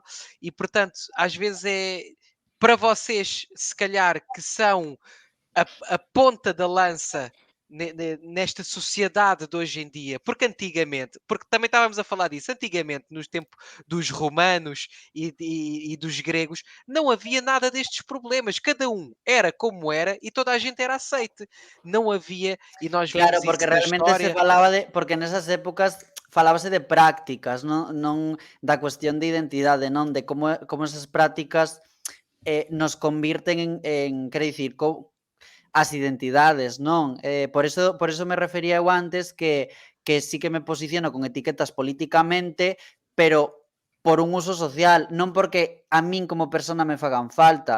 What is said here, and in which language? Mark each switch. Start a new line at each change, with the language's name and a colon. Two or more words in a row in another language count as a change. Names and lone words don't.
Portuguese: E portanto, às vezes é para vocês, se calhar, que são a ponta da lança nesta sociedade de hoje em dia, porque antigamente, porque também estávamos a falar disso, antigamente, nos tempos dos romanos e dos gregos, não havia nada destes problemas, cada um era como era e toda a gente era aceite, não havia, e nós
Galician: Claro,
Portuguese: vemos
Galician: porque
Portuguese: isso na
Galician: realmente se
Portuguese: história.
Galician: falaba porque nesas épocas falábase de prácticas, non da cuestión de identidade, non de como esas prácticas nos convirten quero dicir, as identidades, non? Por eso me refería eu antes que sí que me posiciono con etiquetas políticamente, pero por un uso social, non porque a min como persona me fagan falta.